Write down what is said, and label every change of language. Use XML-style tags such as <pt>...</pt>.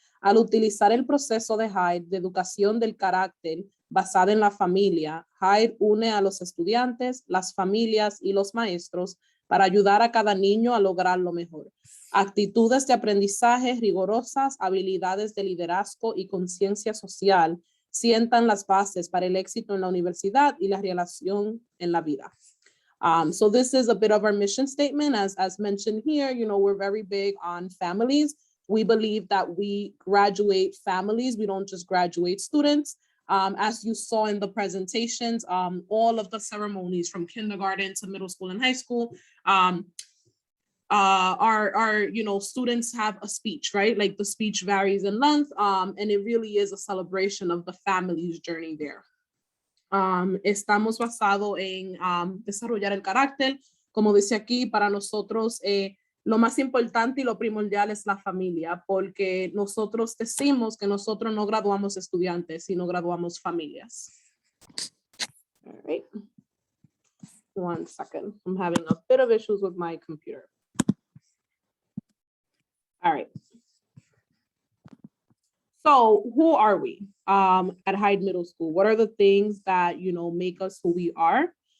<es>Al utilizar el proceso de Hyde de educación del carácter basada en la familia, Hyde une a los estudiantes, las familias y los maestros para ayudar a cada niño a lograr lo mejor. Actitudes de aprendizaje rigurosas, habilidades de liderazgo y conciencia social sientan las bases para el éxito en la universidad y la relación en la vida.</es> <en>So this is a bit of our mission statement. As mentioned here, we're very big on families. We believe that we graduate families. We don't just graduate students. As you saw in the presentations, all of the ceremonies from kindergarten to middle school and high school, our students have a speech, right? Like the speech varies in length, and it really is a celebration of the family's journey there.</en> <es>Estamos basados en desarrollar el carácter. Como dice aquí, para nosotros lo más importante y lo primordial es la familia, porque nosotros decimos que nosotros no graduamos estudiantes, sino graduamos familias.</es> <en>All right. 1 second. I'm having a bit of issues with my computer. All right. So who are we at Hyde Middle School? What are the things that, make us who we are?</en>